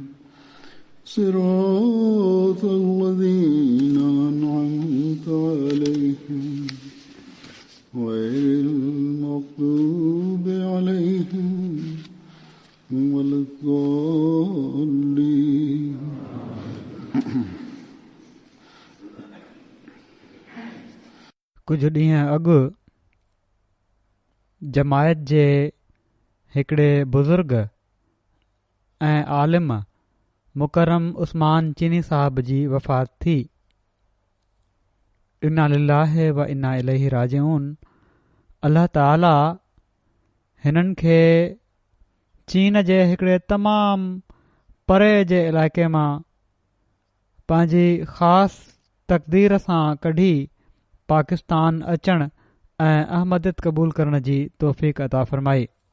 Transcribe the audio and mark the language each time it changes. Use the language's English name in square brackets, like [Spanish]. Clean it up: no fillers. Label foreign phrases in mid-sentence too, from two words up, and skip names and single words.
[Arabic] صراط الذين أنعمت عليهم غير المغضوب عليهم ولا الضالين. [Sindhi] कुझु ॾींहं अॻु जमायत जे हिकिड़े बुज़ुर्ग ऐं आलिम मुकरम उस्मान चीनी साहब जी वफ़ात थी। [Arabic] إنا لله وإنا إليه راجعون. [Sindhi] अल्लाह ताला हिननि खे चीन जे हिकिड़े तमामु परे जे इलाइक़े मां पंहिंजी ख़ासि तक़दीर सां कढी पाकिस्तान अचण ऐं अहमदियत क़बूल करण जी तौफ़ीक़ अता फ़रमाई।